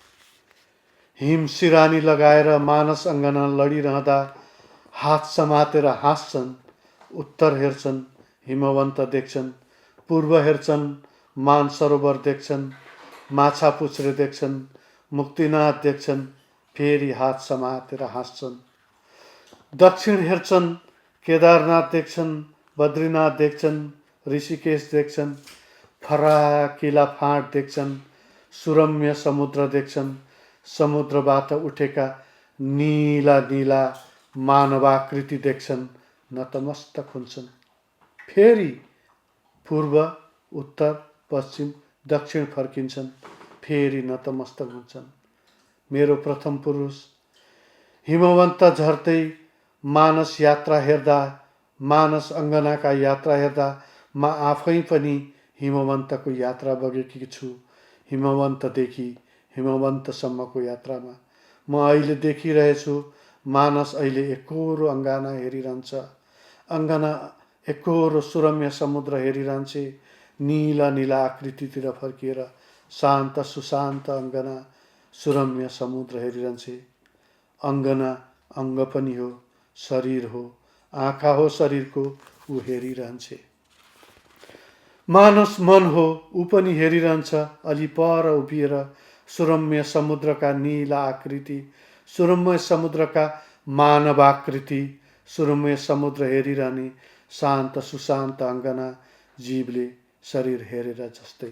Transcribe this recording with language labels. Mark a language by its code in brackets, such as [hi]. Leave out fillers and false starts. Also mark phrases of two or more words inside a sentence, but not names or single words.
[ne] हिम सिरानी लगाएर मानस अङ्गना लडिरहँदा हात समातेर हाँस्छन्, उत्तर हेर्छन्, हिमवन्त देख्छन्, पूर्व हेर्छन्, मानसरोवर देख्छन्, माछापुच्छ्रे देख्छन्, मुक्तिनाथ देख्छन्, फेरि हात समातेर हाँस्छन्। दक्षिण हेर्छन्, केदारनाथ देख्छन्, बद्रीनाथ देख्छन्, ऋषिकेश देख्छन्, फराकिला फाँट देख्छन्, सुरम्य समुद्र देख्छन्, समुद्रबाट उठेका नीला नीला मानवाकृति देख्छन्, नतमस्तक हुन्छन्। फेरि पूर्व, उत्तर, पश्चिम, दक्षिण फर्किन्छन्, फेरि नतमस्तक हुन्छन्। मेरो प्रथम पुरुष हिमवन्त झर्दै मानस यात्रा हेर्दा, मानस अङ्गनाका यात्रा हेर्दा म आफै पनि हिमवन्तको यात्रा बगेकी छु। हिमवन्तदेखि हिमवन्तसम्मको यात्रामा म अहिले देखिरहेछु। मानस अहिले एकोहोरो अङ्गना हेरिरहन्छ, अङ्गना एकोहोरो सुरम्य समुद्र हेरिरहन्छे, नीला नीला आकृतितिर फर्किएर शान्त सुशान्त अङ्गना सुरम्य समुद्र हेरिरहन्छे। अङ्गना अङ्ग पनि हो, शरीर हो, आँखा हो शरीरको, ऊ हेरिरहन्छे। मानस मन हो, ऊ पनि हेरिरहन्छ, अलि पर उभिएर सुरम्य समुद्रका नीला आकृति, सुरम्य समुद्रका मानवाकृति, सुरम्य समुद्र हेरिरहने शान्त सुशान्त अङ्गना, जीवले शरीर हेरेर जस्तै।